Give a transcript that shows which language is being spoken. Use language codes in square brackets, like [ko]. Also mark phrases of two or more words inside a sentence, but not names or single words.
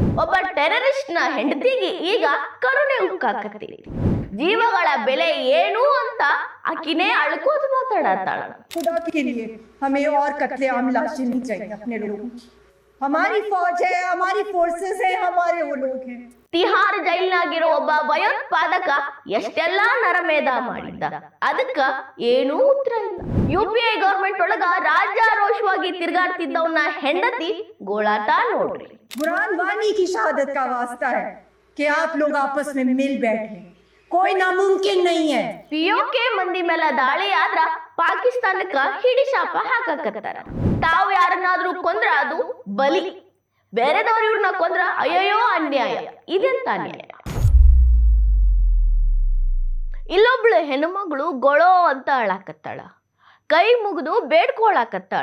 [kn] ಒಬ್ಬ ಟೆರರಿಸ್ಟ್ ನ ಹೆಂಡತಿಗೆ ಈಗ ಕರುಣೆ ಉಕ್ಕಾಕತ್ತಿ. ಜೀವಗಳ ಬೆಲೆ ಏನು ಅಂತ ಆಕಿನೇ ಅಳ್ಕೋದು ಮಾತಾಡತ್ತಾಳ. [hi] खुदा के लिए हमें और कत्लेआम लाशें नहीं चाहिए अपने लोगों की. हमारी फौज है, हमारी फोर्सेस है, हमारे वो लोग हैं. [kn] ತಿಹಾರ್ ಜೈಲ್ನಾಗಿರೋ ಒಬ್ಬ ಭಯೋತ್ಪಾದಕ ಎಷ್ಟೆಲ್ಲಾ ನರಮೇಧ ಮಾಡಿದ್ದ, ಅದಕ್ಕ ಏನೂ ಉತ್ತರ ಇಲ್ಲ. UPA ಗವರ್ಮೆಂಟ್ ಒಳಗ ರಾಜ್ಯಾರೋಷವಾಗಿ ತಿರ್ಗಾಡ್ತಿದ್ದವನ್ನ ಹೆಂಡತಿ ಗೋಳಾಟ ನೋಡ್ರಿ. [hi] बुरहान वानी की शहादत का वास्ता है कि आप लोग आपस में मिल बैठे. कोई नामुमकिन नहीं है. [kn] POK ಮಂದಿ ಮೇಲೆ ದಾಳಿ ಆದ್ರ ಪಾಕಿಸ್ತಾನಕ್ಕ ಹಿಡಿ ಶಾಪ ಹಾಕಕತ್ತಾರ. ತಾವು ಯಾರನ್ನಾದ್ರೂ ಕೊಂದ್ರ ಅದು ಬಲಿ, ಬೇರೆದವ್ರು ಇವ್ರನ್ನ ಕೊಂದ್ರ ಅಯ್ಯಯ್ಯೋ ಅನ್ಯಾಯ. ಇದೆಂತ ಅನ್ಯಾಯ? ಇಲ್ಲೊಬ್ಳು ಹೆಣ್ಮಗಳು ಗೊಳೋ ಅಂತ ಅಳಾಕತ್ತಾಳ, ಕೈ ಮುಗಿದು ಬೇಡ್ಕೊಳಕತ್ತಾಳ.